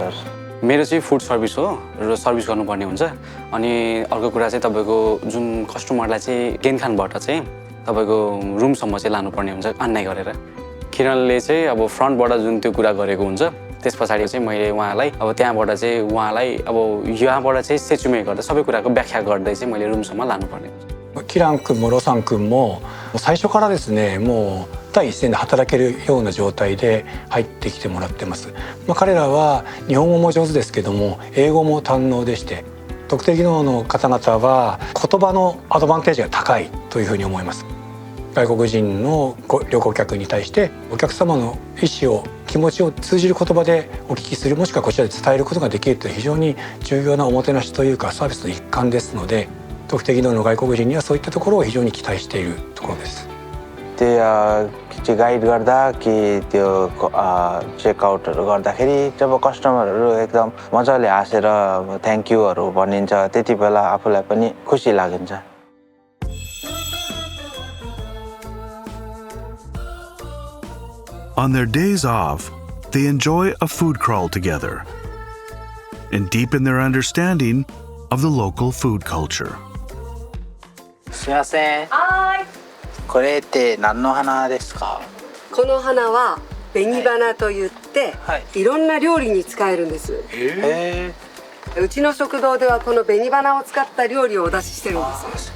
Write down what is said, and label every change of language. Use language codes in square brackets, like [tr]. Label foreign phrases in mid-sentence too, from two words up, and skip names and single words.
[ne] मेरो चाहिँ [en] food service [ne] हो र सर्भिस गर्नुपर्ने हुन्छ अनि अर्को कुरा चाहिँ तपाईको जुन कस्टमरलाई चाहिँ गेनखानबाट चाहिँ तपाईको रुमसम्म चाहिँ लानुपर्ने हुन्छ अन्याय गरेर किरणले चाहिँ अब फ्रन्टबाट जुन त्यो कुरा गरेको हुन्छ त्यसपछि चाहिँ मैले उहाँलाई अब त्यहाँबाट चाहिँ उहाँलाई अब यहाँबाट चाहिँ सेचुमे गर्दा सबै कुराको व्याख्या गर्दै चाहिँ मैले रुमसम्म लानुपर्ने हुन्छ। [ja] キラン君もロサン君も最初からですねもう第一線で働けるような状態で入ってきてもらってます。彼らは日本語も上手ですけども英語も堪能でして特定技能の方々は言葉のアドバンテージが高いというふうに思います。外国人の旅行客に対してお客様の意思を気持ちを通じる言葉でお聞きするもしくはこちらで伝えることができるという非常に重要なおもてなしというかサービスの一環ですので特定技能の外国人にはそういったところを非常に期待しているところです。 [ne] त्यो गाइड गर्दा कि त्यो चेकआउटहरु गर्दाखेरि जब कस्टमरहरु एकदम मजाले हाँसेर [en] thank you-हरु [ne] भनिन्छ त्यति बेला आफुलाई पनि खुसी लाग्छ। [en] On their days off, they enjoy a food crawl together and deepen their understanding of the local food culture. [ja] すみません。はい。これって何の花ですか？この花は紅花と言って、いろんな料理に使えるんです。うちの食堂ではこの紅花を使った料理をお出ししてるんです。